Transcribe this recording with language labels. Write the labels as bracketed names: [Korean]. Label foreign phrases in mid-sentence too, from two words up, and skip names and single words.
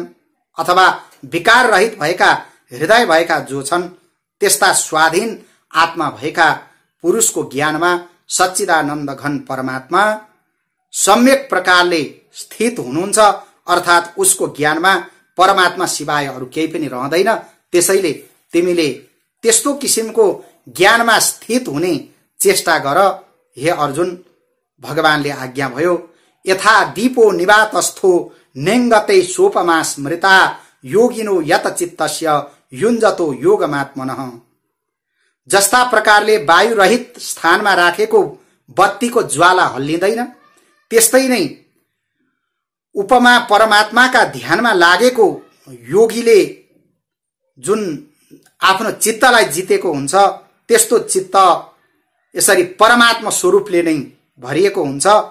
[Nepali] अथवा विकार रहित भएका हृदय भएका जो छन् त्यस्ता स्वाधीन आत्मा भएका पुरुषको ज्ञानमा सच्चिदानन्द घन परमात्मा सम्यक प्रकारले स्थित हुनुहुन्छ। अर्थात् उसको ज्ञानमा परमात्मा सिवाय अरू केही पनि रहँदैन। त्यसैले तिमीले त्यस्तो किसिमको ज्ञानमा स्थित हुने चेष्टा गर। हे अर्जुन, भगवानले आज्ञा भयो। [Sanskrit] यथा दीपो निवातस्थो नेङ्गते सोपमा स्मृता योगिनो यत चित्तस्य युञ्जतो योगमात्मनः। [Nepali] जस्ता प्रकारले वायु रहित स्थानमा राखेको बत्तीको ज्वाला हल्लिँदैन, त्यस्तै नै उपमा परमात्माका ध्यानमा लागेको योगीले जुन आफ्नो चित्तलाई जितेको हुन्छ त्यस्तो चित्त यसरी परमात्मा स्वरूपले नै भरिएको हुन्छ।